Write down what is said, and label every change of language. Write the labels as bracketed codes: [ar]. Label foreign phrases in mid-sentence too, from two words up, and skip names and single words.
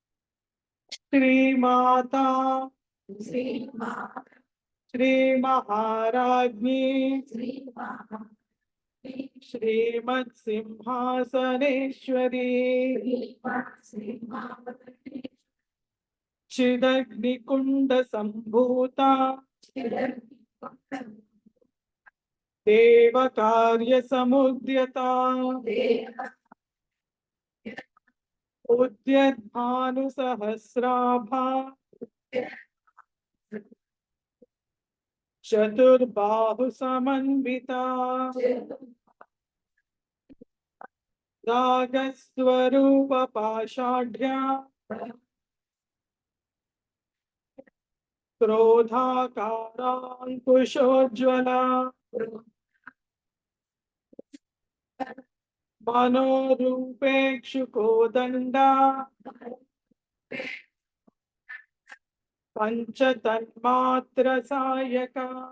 [sa] శ్రీమాత శ్రీ మహారాజ్ఞి శ్రీమత్ సింహాసనేశ్వరి చిదగ్నికుండ సంభూత దేవ కార్య సముద్యత उद्यद्भानुसहस्राभा चतुर्बाहु समन्विता रागस्वरूप पाषाढ्या क्रोधाकाराङ्कुशोज्ज्वला मनोरूपेक्षुकोदण्डा पञ्चतन्मात्रसायका